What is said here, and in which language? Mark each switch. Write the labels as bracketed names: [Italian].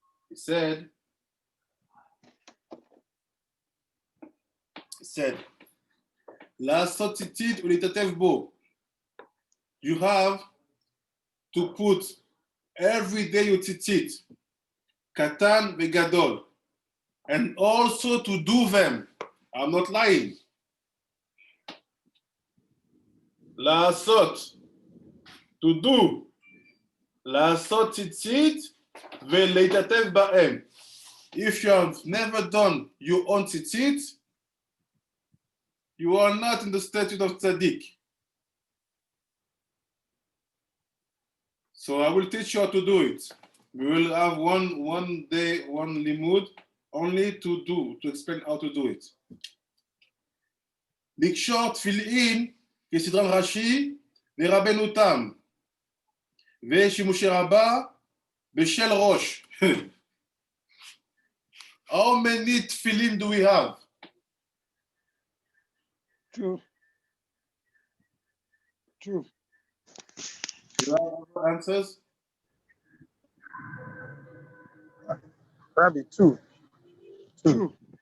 [English] He said, [Hebrew] לעשות ציצית ולהתעטף בו. [English] You have to put every day your tzitzit, [Hebrew] katan vegadol, [English] and also to do them. I'm not lying. [Hebrew] לעשות, [English] to do, [Hebrew] לעשות ציצית ולהתעטף בהם. [English] If you have never done your own tzitzit, you are not in the statute of Tsadik. So I will teach you how to do it. We will have one day, one limud, only to explain how to do it. [Hebrew] לקשור תפילין כסדרן ראשי לרבנו תם, ושימושי רבה בשל ראש. [English] How many tefillin do we have? 2. 2. Do you have other answers? Probably 2. 2.